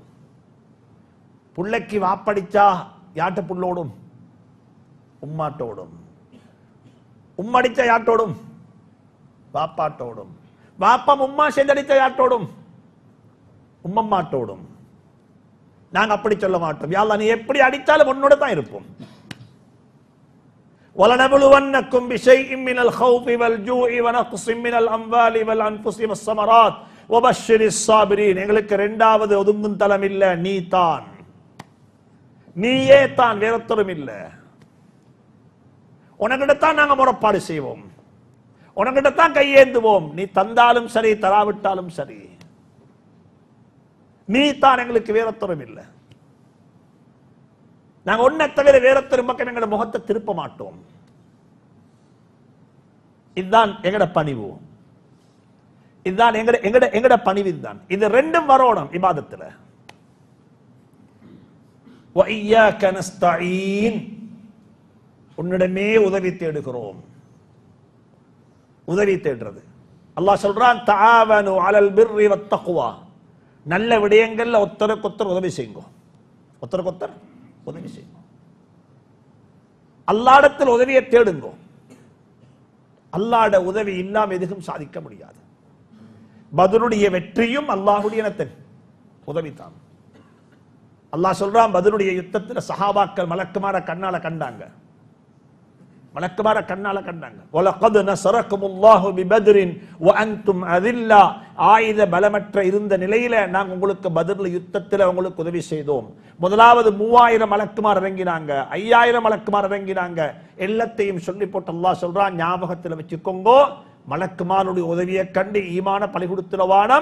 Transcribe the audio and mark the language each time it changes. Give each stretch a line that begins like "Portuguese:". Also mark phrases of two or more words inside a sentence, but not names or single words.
Tamil: புள்ளைக்கு வாப்படிச்சா யாட்ட புள்ளோடும், உம்மாட்டோடும். உம்மடிச்சா யாட்டோடும், வாப்பாட்டோடும். வாப்பம் உம்மா சேர்ந்தடிச்சா யாட்டோடும், உம்மம்மாட்டோடும். நாங்க அப்படி சொல்ல மாட்டோம்.
Arabic: يا الله,
Tamil: நீ எப்படி அடித்தாலும் உன்னோட தான் இருப்போம்.
Arabic: وَلَنَبْلُوَنَّكُمْ بِشَيْءٍ مِّنَ الْخَوْفِ وَالْجُوعِ وَنَقْصٍ مِّنَ الْأَمْوَالِ وَالْأَنفُسِ وَالثَّمَرَاتِ وَبَشِّرِ الصَّابِرِينَ.
Tamil: எங்களுக்கு 2வது ஒதுங்கும் தளம் இல்ல, நீயே தான், வேறொருத்தரும் இல்ல. உனக்கிட்டத்தான் நாங்க முறைப்பாடு செய்வோம், உனக்கிட்டத்தான் கையேந்துவோம். நீ தந்தாலும் சரி, தராவிட்டாலும் சரி, நீ தான், எங்களுக்கு வேறொருத்தரும் இல்லை. நாங்க ஒன்ன தவிர வேறொருத்தர் பக்கம் எங்களோட முகத்தை திருப்ப மாட்டோம். இதுதான் எங்கட பணிவு, இதுதான் எங்கட பணிவு. இதுதான், இது 2ம் வரணும் இபாதத்துல.
Arabic: وَإِيَّاكَ نَسْتَعِينُ,
Tamil: உன்னிடமே உதவி தேடுகிறோம். உதவி தேடுறது அல்லாஹ் சொல்றான்,
Arabic: تعاونوا على البر والتقوى,
Tamil: நல்ல விடயங்கள்ல ஒருத்தருக்கொத்தர் உதவி செய்யுங்க. உதவி செய்யும். அல்லாஹ்விடத்தில் உதவியை தேடுங்க. அல்லாஹ்வுடைய உதவி இல்லாம எதுவும் சாதிக்க முடியாது. பத்ருடைய வெற்றியும் அல்லாஹ்வுடைய உதவி தான். அல்லாஹ் சொல்றான், பத்ருடைய யுத்தத்தில் சஹாபாக்கள் மலக்குமார கண்ணால கண்டாங்க.
Arabic: وَلَقَدْ نَصَرَكُمُ اللَّهُ بِبَدْرٍ وَأَنْتُمْ أَذِلَّةٌ,
Tamil: ஆயுத பலமற்ற இருந்த நிலையில நாங்கள் உங்களுக்கு பத்ர்ல யுத்தத்தில் உங்களுக்கு உதவி செய்தோம். முதலாவது 3000 மலக்குமார் இறங்கினாங்க, 5000 மலக்குமார் இறங்கினாங்க. எல்லாத்தையும் சொல்லி போட்டு அல்லாஹ் சொல்றான், ஞாபகத்தில் வச்சுக்கோங்க, மலக்குமாருடைய உதவியை கண்டு ஈமான பலி கொடுத்துறவானம்.